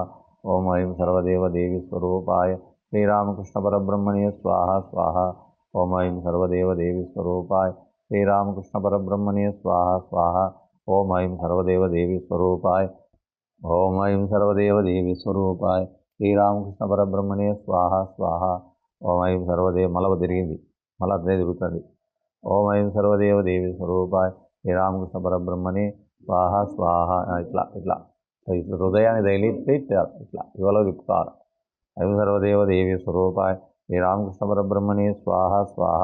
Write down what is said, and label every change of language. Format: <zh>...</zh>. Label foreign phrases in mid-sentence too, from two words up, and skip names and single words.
<sa>ओम ऐं सर्वदेव देवी स्वरूपाय श्री रामकृष्ण परब्रह्मणे स्वाहा स्वाहा। ओम ऐं सर्वदेव देवी स्वरूपाय श्री रामकृष्ण परब्रह्मणे स्वाहा स्वाहा। ओम ऐं सर्वदेव देवी स्वरूपाय ओम ऐं सर्वदेव देवी स्वरूपाय श्री रामकृष्ण परब्रह्मणे स्वाहा स्वाहा। ओम ऐं सर्वदेव</sa> <te>మలవ తిరిగింది మళ్ళీ అదే తిరుగుతుంది.</te> <sa>ఓం ఐం సర్వదేవ దేవి స్వరూపాయ శ్రీ రామకృష్ణ పరబ్రహ్మణి స్వాహ స్వాహ.</sa> <te>ఇట్లా ఇట్లా ఇట్లా హృదయాన్ని తగిలితే ఇట్లా ఇవాళ తిప్పుతారు.</te> <sa>ఐం సర్వదేవ దేవి స్వరూపాయ శ్రీ రామకృష్ణ పరబ్రహ్మణి స్వాహ స్వాహ.</sa>